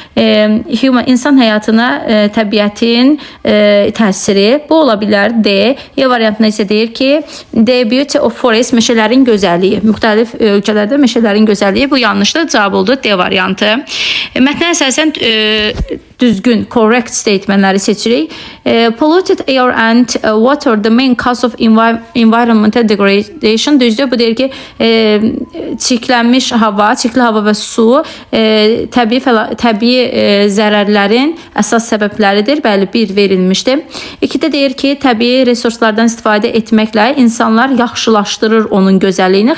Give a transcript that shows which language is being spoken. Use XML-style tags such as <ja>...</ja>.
<az>İnsan həyatına təbiətin təsiri, bu ola bilər. D. Y variantında isə deyir ki,</az> <en>the beauty of forest,</en> <az>meşələrin gözəlliyi. Müxtəlif ölkələrdə meşələrin gözəlliyi, bu yanlışdır. Cavab oldu D variantı. Mətnə əsasən düzgün, correct statementləri seçirik.</az> <en>Polluted air and water the main cause of environmental degradation.</en> <az>Düzdür, bu deyir ki, çirklənmiş hava, çirkli hava və su təbii zərərlərin əsas səbəbləridir. Bəli, bir verilmişdir. 2-də deyir ki, təbii resurslardan istifadə etməklə insanlar yaxşılaşdırır onun gözəlliyini.</az>